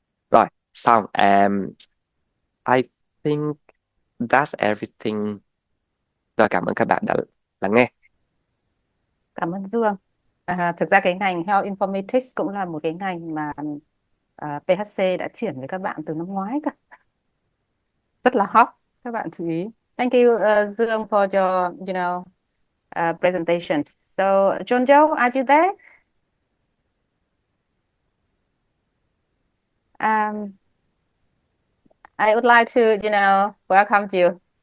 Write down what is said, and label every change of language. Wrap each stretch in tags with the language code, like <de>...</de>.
<vi>Rồi, xong</vi> <en>I think that's everything.</en> <vi>Rồi, cảm ơn các bạn đã lắng nghe. Cảm ơn Dương. Thực ra cái ngành Health Informatics cũng là một cái ngành mà PHC đã triển với các bạn từ năm ngoái cả. Rất là hot, các bạn chú ý.</vi> <en>Thank you Dương for your presentation. So John, are you there? I would like to welcome you.</en>